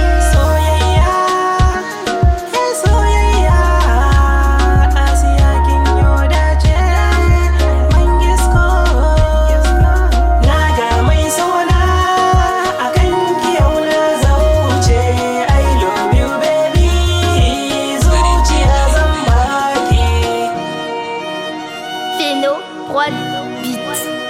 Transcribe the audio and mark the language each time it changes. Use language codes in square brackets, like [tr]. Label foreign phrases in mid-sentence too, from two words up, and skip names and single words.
[ha] Soyayya, eh, soyayya, Asiya kin yo dace. Mangisco, na ga mai sona a kan ki yau na zauce. [en] I love you, baby. [ha] Zuciya zan baki. Feno, Roi Beat.